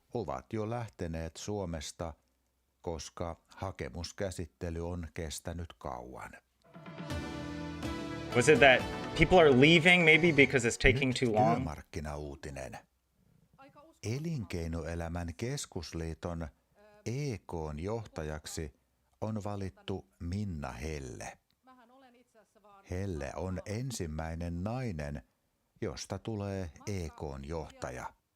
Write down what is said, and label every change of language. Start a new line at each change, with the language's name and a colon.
Finnish: Ovat jo lähteneet Suomesta, koska hakemuskäsittely on kestänyt kauan.
English: Was it that people are leaving maybe because it's taking
Finnish: Nyt
English: too long?
Finnish: Työmarkkinauutinen. Elinkeinoelämän keskusliiton EK:n johtajaksi on valittu Minna Helle. Helle on ensimmäinen nainen, josta tulee EK:n johtaja.